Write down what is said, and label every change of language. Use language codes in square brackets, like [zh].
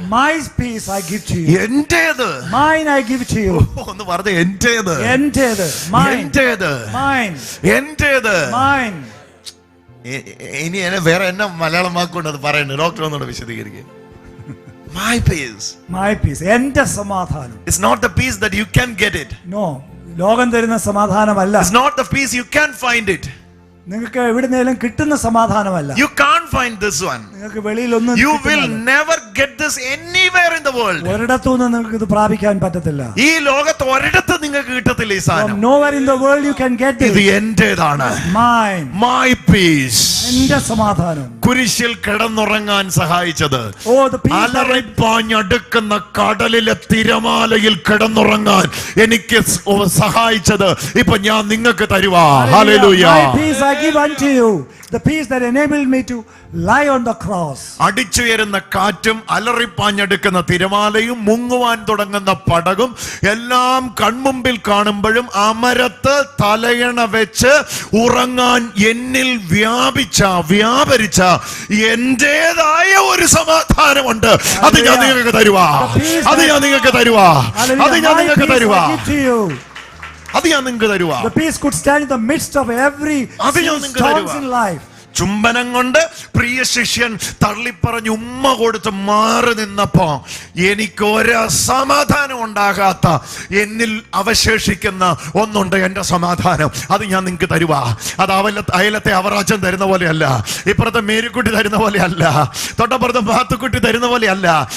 [en] My peace I give to you. [ml] എന്റേത്. [en] Mine I give to you. [ml] ഒന്ന് പറഞ്ഞ എന്റേത്. എന്റേത്. [en] Mine. [ml] എന്റേത്. [en] Mine. [ml] എന്റേത്. [en] Mine. [ml] ഇനി വേറെ എന്നെ മലയാളം വാക്കുകൊണ്ട് അത് പറയണ്ട. ഡോക്ടർ ഒന്നുകൂടെ വിശദീകരിക്കുക. [en] My peace. My peace. [ml] എന്റെ സമാധാനം. [en] It's not the peace that you can get it. [ml] No. ലോകം തരുന്ന സമാധാനമല്ല. [en] It's not the peace you can find it. [ml] നിങ്ങൾക്ക് എവിടുന്നേലും കിട്ടുന്ന സമാധാനമല്ല. [en] You can't find this one. [ml] നിങ്ങൾക്ക് വെളിയിൽ ഒന്നും [en] You will never get this anywhere in the world. [ml] ഒരിടത്തുനിന്ന് നിങ്ങൾക്ക് ഇത് പ്രാപിക്കാൻ പറ്റത്തില്ല. ഈ ലോകത്ത് ഒരിടത്ത് നിങ്ങൾക്ക് കിട്ടത്തില്ല ഈ സാധനം. [en] Nowhere in the world you can get [ml] ഇത് [en] it. [ml] എന്റേതാണ്. [en] Mine. My peace. [ml] എന്റെ സമാധാനം. കുരിശിൽ കിടന്നുറങ്ങാൻ സഹായിച്ചത്, [en] Oh, the peace. [ml] അലറിപ്പാഞ്ഞടുക്കുന്ന കടലിലെ തിരമാലയിൽ കിടന്നുറങ്ങാൻ എനിക്ക് സഹായിച്ചത് ഇപ്പൊ ഞാൻ നിങ്ങൾക്ക് തരുവാ. Hallelujah. [en] My peace I give unto you. The peace that enabled me to lie on the cross. [ml] അടിച്ചുയരുന്ന കാറ്റും അലറിപ്പാഞ്ഞെടുക്കുന്ന തിരമാലയും മുങ്ങുവാൻ തുടങ്ങുന്ന പടകും എല്ലാം കൺമുമ്പിൽ കാണുമ്പോഴും അമരത്ത് തലയണ വെച്ച് ഉറങ്ങാൻ എന്നിൽ വ്യാപരിച്ച എന്റേതായ ഒരു സമാധാനമുണ്ട്. അത് ഞാൻ നിങ്ങൾക്ക് തരുവാ. അത് ഞാൻ നിങ്ങൾക്ക് തരുവാ. അത് ഞാൻ നിങ്ങൾക്ക് തരുവാ. അത് ഞാൻ നിങ്ങൾക്ക് തരുവാ. [en] The peace could stand in the midst of every storms in life. [ml] ചുംബനം കൊണ്ട് പ്രിയ ശിഷ്യൻ തള്ളിപ്പറഞ്ഞ് ഉമ്മ കൊടുത്ത് മാറി നിന്നപ്പോ എനിക്ക് ഒരു സമാധാനം ഉണ്ടാകാത്ത എന്നിൽ അവശേഷിക്കുന്ന ഒന്നുണ്ട്, എന്റെ സമാധാനം. അത് ഞാൻ നിങ്ങൾക്ക് തരുവാ. അത് അയലത്തെ അവറാച്ചൻ തരുന്ന പോലെയല്ല, ഇപ്പുറത്തെ മേരിക്കുട്ടി തരുന്ന പോലെയല്ല, തൊട്ടപ്പുറത്തെ മാത്തുക്കുട്ടി തരുന്ന പോലെയല്ല.